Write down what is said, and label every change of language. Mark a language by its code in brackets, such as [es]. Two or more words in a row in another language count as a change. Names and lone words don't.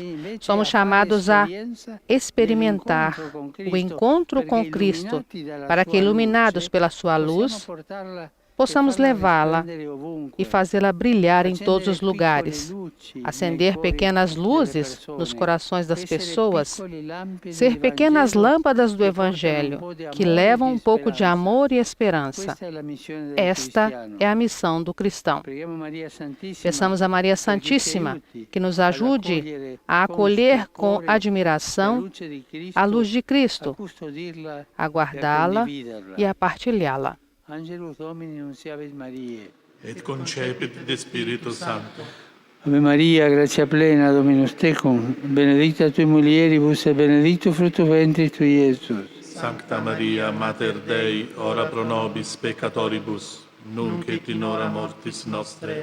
[pt] Somos chamados a experimentar o encontro com Cristo, para que, iluminados pela sua luz, possamos levá-la e fazê-la brilhar em todos os lugares, acender pequenas luzes nos corações das pessoas, ser pequenas lâmpadas do Evangelho que levam um pouco de amor e esperança. Esta é a missão do cristão. Peçamos a Maria Santíssima que nos ajude a acolher com admiração a luz de Cristo, a guardá-la e a partilhá-la. [la] Angelus Domini nunciavit Mariae. Et concepit de Spiritus Sancto. Ave Maria, gratia plena, Dominus tecum, benedicta tui mulieribus et benedictus fructus ventris tui, Iesus. Sancta Maria, Mater Dei, ora pro nobis peccatoribus, nunc et in hora mortis nostre.